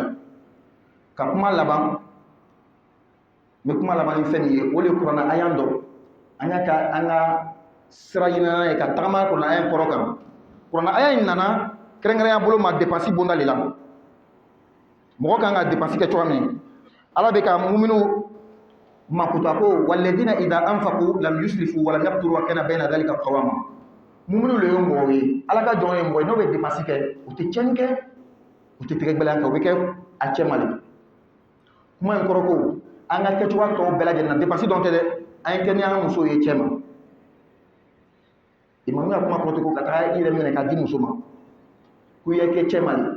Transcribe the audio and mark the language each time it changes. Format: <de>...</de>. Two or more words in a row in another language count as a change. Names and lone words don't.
<bm>Ka kuma laban, n bɛ kuma laban ni fɛn min ye, o de ye kuranna aya dɔn. An y'a ka an ka sira ɲinina ye ka tagama kuranna aya in kɔrɔ kan. Kuranna aya in nana kɛrɛnkɛrɛnya bolo ma dépense bonda de la. Mɔgɔ kan ka dépense kɛ cogoya min, Ala bɛ ka muminu makuta ko</bm> <ar>والذين إذا أنفقوا لم يسرفوا ولم يقتروا وكان بين ذلك قواما.</ar> <bm>Muminu le ye mɔgɔ ye, Ala ka jɔn ye mɔgɔ ye, n'o bɛ dépense kɛ, o tɛ tiɲɛni kɛ, o tɛ tɛgɛ gbɛlɛn kɛ, o bɛ kɛ a cɛ ma de. Kuma in kɔrɔ ko an ka kɛcogoya tɔw bɛɛ lajɛlen na dépense dɔn tɛ dɛ, an ye kɛ ni an ka musow ye cɛ ma. Imamu ya kuma kɔrɔ ko ka taga i yɛrɛ minɛ k'a di muso ma, k'u ye kɛ cɛ ma de.</bm>